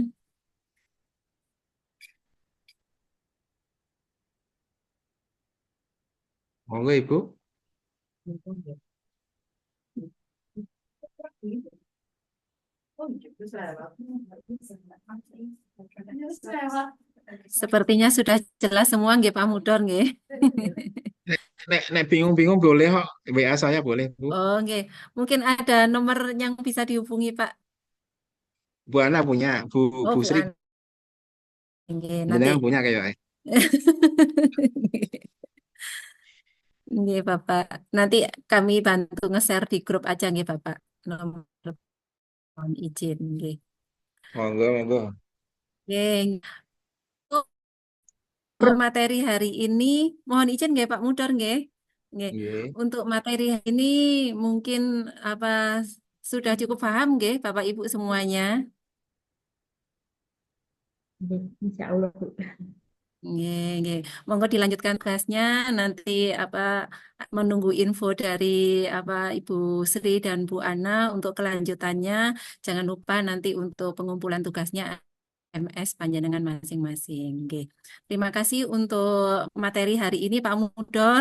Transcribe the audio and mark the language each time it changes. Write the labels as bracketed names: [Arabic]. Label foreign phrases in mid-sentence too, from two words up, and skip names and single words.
[Indonesian] Monggo Ibu. Sepertinya sudah jelas semua nggih Pak Mudon nggih. Nek bingung-bingung boleh kok. WA saya boleh Bu. Oh nggih. Mungkin ada nomor yang bisa dihubungi Pak. Bu Ana punya, Oh Bu Bu Sri An. Nggih, nanti. jenengan punya kayaknya. Nggih Bapak. Nanti kami bantu nge-share di grup aja nggih Bapak. Nomor mohon izin nggih. [Javanese] Monggo, monggo. [Indonesian] Nggih. Untuk materi hari ini mohon izin nggih Pak Mudor nggih. Nggih. Nggih. Untuk materi ini mungkin apa sudah cukup paham nggih Bapak Ibu semuanya? Insya Allah, Bu. [Javanese] Nggih, nggih. [Indonesian] Monggo dilanjutkan tugasnya nanti apa menunggu info dari apa Ibu Sri dan Bu Ana untuk kelanjutannya. Jangan lupa nanti untuk pengumpulan tugasnya MS panjenengan masing-masing. Nggih. Terima kasih untuk materi hari ini Pak Mudor.